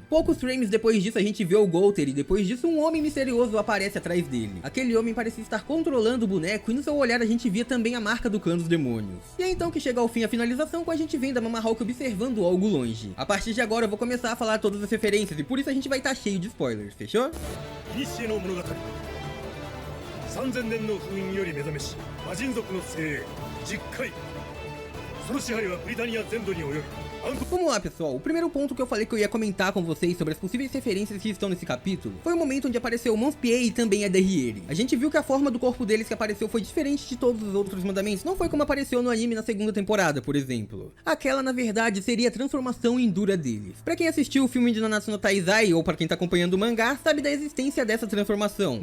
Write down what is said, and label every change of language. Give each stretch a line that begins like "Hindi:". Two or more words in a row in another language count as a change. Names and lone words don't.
Portuguese: Poucos frames depois disso a gente vê o Golter e depois disso um homem misterioso aparece atrás dele. Aquele homem parecia estar controlando o boneco e no seu olhar a gente via também a marca do clã dos demônios. E é então que chega ao fim a finalização com a gente vendo a Mama Hawk observando algo longe. A partir de agora eu vou começar a falar todas as referências e por isso a gente vai estar cheio de spoilers, fechou?
Japanese: 3000年の封印より目覚めし魔人族の精鋭10回その支配はブリタニア全土に及び
Portuguese: Vamos lá, pessoal. O primeiro ponto que eu falei que eu ia comentar com vocês sobre as possíveis referências que estão nesse capítulo foi o momento onde apareceu o Monspier e também a Derriere. A gente viu que a forma do corpo deles que apareceu foi diferente de todos os outros mandamentos, não foi como apareceu no anime na segunda temporada, por exemplo. Aquela, na verdade, seria a transformação em Dura deles. Pra quem assistiu o filme de Nanatsu no Taizai, ou pra quem tá acompanhando o mangá, sabe da existência dessa transformação.